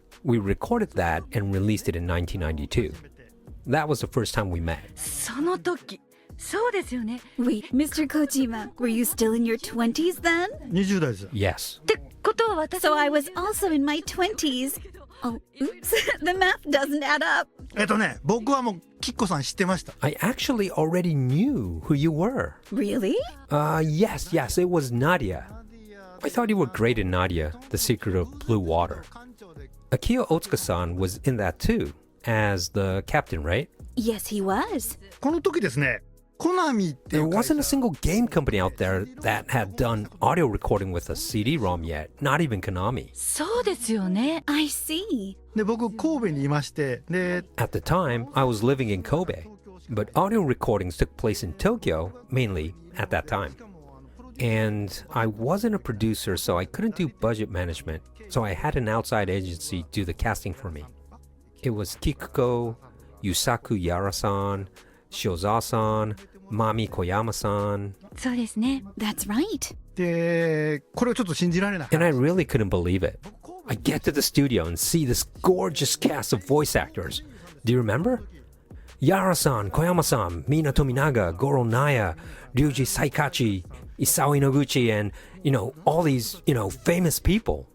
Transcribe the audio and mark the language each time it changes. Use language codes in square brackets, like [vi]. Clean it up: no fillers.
[en] We recorded that and released it in 1992. That was the first time we met. [ja] その時、そうですよね。 [en] Wait, Mr. Kojima, were you still in your 20s then? [ja] 20代です。 [en] Yes. [ja] ってことは私 [en] So I was also in my 20s. Oh, oops. The math doesn't add up. [ja] 僕はもうキッコさん知ってました。 [en] I actually already knew who you were. Really? Yes, it was Nadia. I thought you were great in Nadia, The Secret of Blue Water. Akio Otsuka-san was in that too, as the captain, right? Yes, he was. [ja] この時ですね、コナミってい [en] There [ja] う会社 [en] wasn't a single game company out there that had done audio recording with a CD-ROM yet, not even Konami. [ja] そうですよね。 [en] I see. [ja] で僕神戸にいましてで [en] At the time, I was living in Kobe, but audio recordings took place in Tokyo, mainly at that time. And I wasn't a producer, so I couldn't do budget management, so I had an outside agency do the casting for me. It was Kikuko, Yusaku Yara-san, Shiozawa-san, Mami Koyama-san. [ja] そうですね。 [en] That's right. [ja] でこれをちょっと信じられない。 [en] And I really couldn't believe it. I get to the studio and see this gorgeous cast of voice actors. Do you remember? Yara-san, Koyama-san, Mina Tominaga, Goro Naya, Ryuji Saikachi, Isao Inoguchi, and, all these, famous people.